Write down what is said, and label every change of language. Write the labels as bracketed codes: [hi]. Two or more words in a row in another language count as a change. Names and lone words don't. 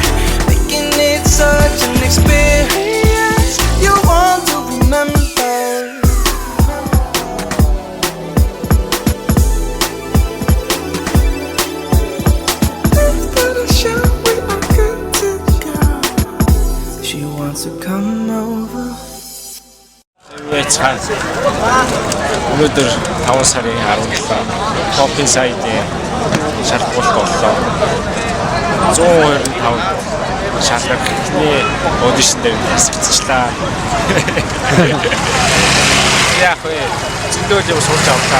[en] Making it such an experience you want to remember. To come over. [mn] Цаан. Өнөөдөр 5 сарын 17 Popping side-ийн шалгуулт боллоо. 125 шалгах ихний аудишн дээр хэсэгчлээ. Яг вэ. Зөндөл юм сурч авлаа.